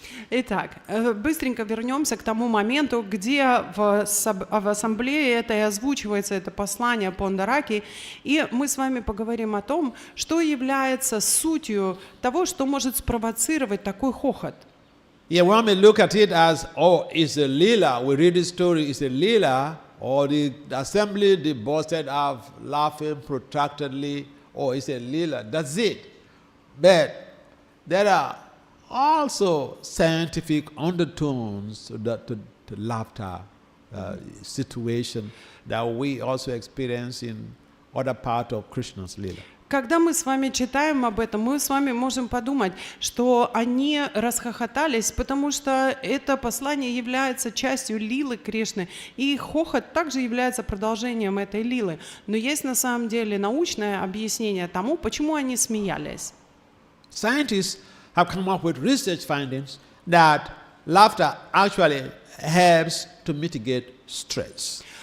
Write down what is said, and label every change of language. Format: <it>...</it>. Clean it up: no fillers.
<ru>Итак, быстренько вернемся к тому моменту, где в ассамблее это и озвучивается, это послание Пундараки, и мы с вами поговорим о том, что является сутью того, что может спровоцировать такой хохот.</ru> <en>Yeah, one may look at it as, oh, it's a lila. We read the story, it's a lila, or the assembly, they busted out laughing protractedly, oh, it's a lila. That's it. But there are also scientific undertones to laughter situation that we also experience in other part of Krishna's lila.</en> <ru>Когда мы с вами читаем об этом, мы с вами можем подумать, что они расхохотались, потому что это послание является частью лилы Кришны, и хохот также является продолжением этой лилы. Но есть на самом деле научное объяснение тому, почему они смеялись.</ru> <en>Scientists have come up with research findings that laughter actually helps to mitigate stress.</en>